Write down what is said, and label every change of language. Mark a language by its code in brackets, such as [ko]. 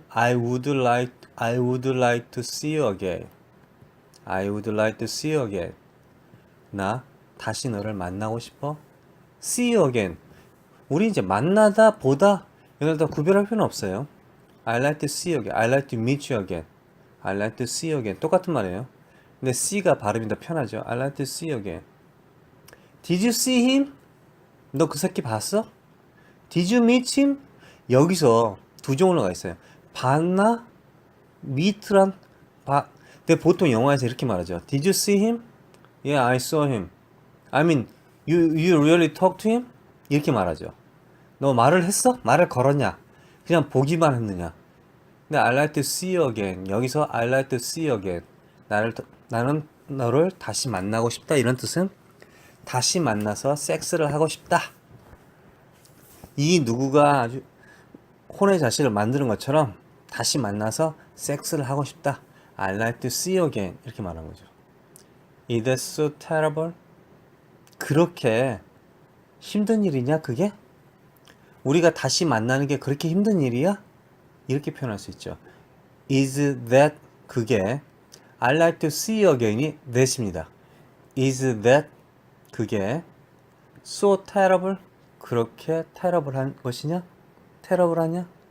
[en] I would like to see you again. I would like to see you again. [ko] 나 다시 너를 만나고 싶어. [en] See you again. [ko] 우리 이제 만나다 보다 이걸 다 구별할 필요는 없어요. [en] I like to see you again. I like to meet you again. I like to see you again. [ko] 똑같은 말이에요. 근데 C가 발음이 더 편하죠. [en] I like to see you again. Did you see him? [ko] 너 그 새끼 봤어? [en] Did you meet him? [ko] 여기서 두 종류가 있어요. 봤나? meet란 근데 보통 영화에서 이렇게 말하죠. [en] Did you see him? Yeah, I saw him. I mean, you really talked to him? [ko] 이렇게 말하죠. 너 말을 했어? 말을 걸었냐? 그냥 보기만 했느냐? [en] 근데 I like to see you again. 여기서 I like to see you again. [ko] 나는 너를 다시 만나고 싶다. 이런 뜻은 다시 만나서 섹스를 하고 싶다. 이 누구가 아주 혼의 자식을 만드는 것처럼 다시 만나서 섹스를 하고 싶다. [en] I like to see you again. [ko] 이렇게 말하는 거죠. [en] Is that so terrible? [ko] 그렇게 힘든 일이냐 그게? 우리가 다시 만나는 게 그렇게 힘든 일이야? 이렇게 표현할 수 있죠. [en] Is that 그게 I like to see you again이 that입니다. Is that 그게 so terrible? [ko] 그렇게 terrible한 것이냐? terrible하냐?